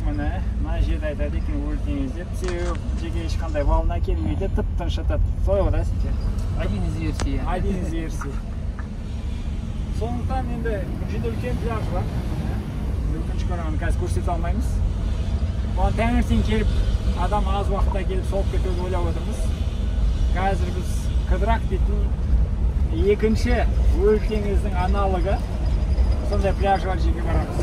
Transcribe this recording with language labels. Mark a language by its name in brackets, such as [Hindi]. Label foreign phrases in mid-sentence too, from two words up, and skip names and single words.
[Kazakh] Міне, мына жерде айтады екен өлі теңіз деп. Себебі жерге ешқандай волна келмейді, тып-тыныш жатады. Солай ғой да сізге? [Russian] Один из версий. [Kazakh] Сондықтан енді бұл жерде үлкен пляж бар. Өкінішке орай қазір көрсете алмаймыз. Оған таңертең келіп, адам аз уақытта келіп соғып кетуді ойлап отырмыз. Қазір біз Қыдырак дейтін екінші өлі теңіздің аналогы сондай пляж бар жерге барамыз.